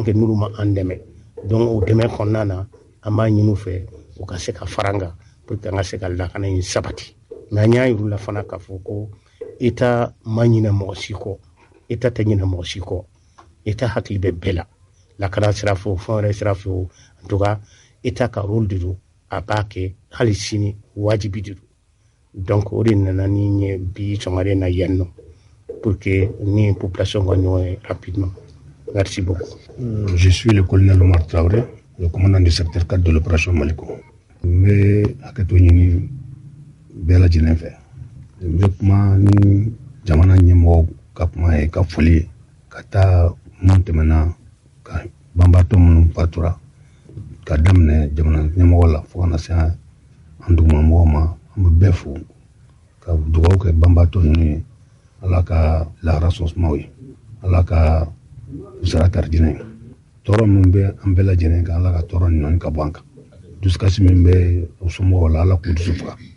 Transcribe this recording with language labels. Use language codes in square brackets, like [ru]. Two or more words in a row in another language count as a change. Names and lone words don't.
[bm] que n'olu ma an dɛmɛ donc o dɛmɛ kɔnɔna na an b'a ɲini u fɛ u ka se ka fara an kan [fr] pour que [bm] an ka se ka lakana in sabati mais an y'a yir'u la fana k'a fɔ ko État ma ɲinɛ mɔgɔ si kɔ État tɛ ɲinɛ mɔgɔ si kɔ État hakili bɛ bɛɛ la lakana sira fɛ o fɛn wɛrɛ sira fɛ o [fr] en tout cas [bm] État ka rôle de don a b'a kɛ hali sini wajibi de don donc o de nana ni ɲɛ bi sɔgɔmada in na yan nɔ [fr] pour que [bm] ni population ka ɲɔgɔn ye rapidement. [fr] Merci beaucoup. Je suis le colonel Omar Traoré, le commandant du secteur 4 de l'opération Maliko. [bm] N bɛ hakɛto ɲini bɛɛ lajɛlen fɛ. N bɛ kuma ni jamana ɲɛmɔgɔw ka kuma ye ka foli ye ka taa mun tɛmɛna ka banbaatɔ minnu fatura ka daminɛ jamana ɲɛmɔgɔ la fo ka na se an dugumamɔgɔw ma an bɛ bɛɛ fo ka dugawu kɛ banbaatɔ ninnu ye ala ka lahara sɔn sumaw ye ala ka sara karidinɛ ye tɔɔrɔ minnu bɛ an bɛɛ lajɛlen kan ala ka tɔɔrɔ nin nɔni ka bɔ an kan dusukasi min bɛ u somɔgɔw la ala k'u dusu faga